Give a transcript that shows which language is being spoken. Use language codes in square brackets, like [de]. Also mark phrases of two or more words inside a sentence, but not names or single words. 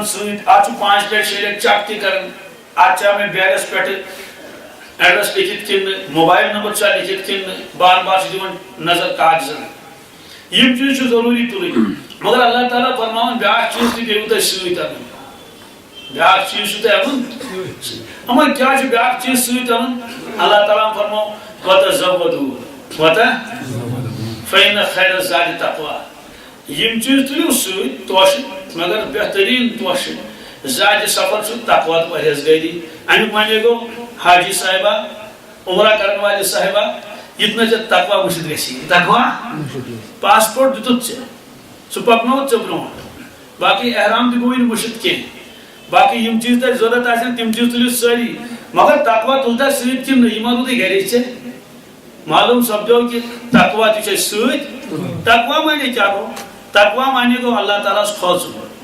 [ks] سۭتۍ اتھ چھُ 5 لٹہِ 6 لٹہِ چیک تہِ کران اتھ چھا مےٚ بیگس پٮ۪ٹھ ایڈرس لیکھِتھ کِنہٕ نہٕ موبایل نمبر چھا لیکھِتھ کِنہٕ نہٕ بار بار چھُ دِوان نظر کاغذن یِم چیٖز چھُ ضروٗری تُلٕنۍ مگر اللہ تعالیٰ فرماوان بیٛاکھ چیٖز تہِ پیٚیِوٕ تۄہہِ سۭتۍ اَنُن بیٛاکھ چیٖز چھُ تۄہہِ اَنُن یِمن کیٛاہ چھُ بیٛاکھ چیٖز سۭتۍ اَنُن اللہ تعالیٰ فرمو [ar] وَتَزَوَّدُوا فَإِنَّ خَيْرَ الزَّادِ التَّقْوَىٰ [ks] یِم چیٖز تُلِو سۭتۍ توشہٕ مگر بہتریٖن توشہٕ زیادٕ سفر چھُ تقوا تہٕ پرہیزگٲری امیُک معنی گوٚو حاجی صاحبہ عمرہ کرن والہِ صاحبہ یتنا ژےٚ تقوا وٕچھِتھ گژھی تقوا پاسپورٹ دِتُتھ ژےٚ سُہ پکنووُتھ ژےٚ برونٛٹھ باقی احرام تہِ گوٚوٕے نہٕ وٕچھِتھ کینٛہہ باقی یِم چیٖز تۄہہِ ضروٗرت آسن تِم چیٖز تُلِو سٲری مگر تقوا تُلتا سۭتۍ کِنہٕ نہٕ یہِ ما روٗدٕے گرے ژےٚ معلوٗم سپدیو کہِ تقوا تہِ چھُ اَسہِ سۭتۍ تقوا معنی کیٛاہ گوٚو تقوا معنی گوٚو اللہ تعالیٰ ہس کھوژُن